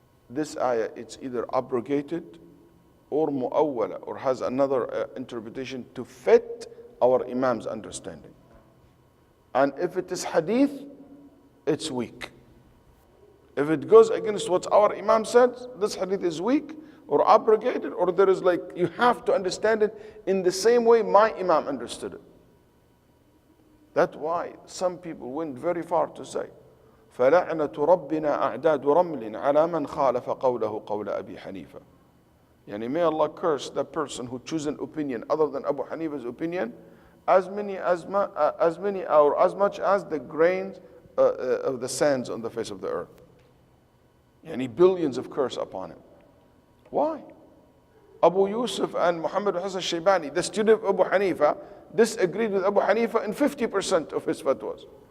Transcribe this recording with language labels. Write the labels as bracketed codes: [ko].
[en] This ayah, it's either abrogated or mu'awwala, or has another interpretation to fit our Imam's understanding. And if it is hadith, it's weak. If it goes against what our Imam said, this hadith is weak or abrogated, or there is like, you have to understand it in the same way my Imam understood it. That's why some people went very far to say, [ar] فَلَعْنَةُ رَبِّنَا أَعْدَادُ رَمْلٍ عَلَى مَنْ خَالَفَ قَوْلَهُ قَوْلَ أَبِي حَنِيفَةَ. [en] Yani may Allah curse that person who chooses an opinion other than Abu Hanifa's opinion, as much as the grains of the sands on the face of the earth. Yani billions of curse upon him. Why? Abu Yusuf and Muhammad Hassan Shaybani, the student of Abu Hanifa, disagreed with Abu Hanifa in 50% of his fatwas.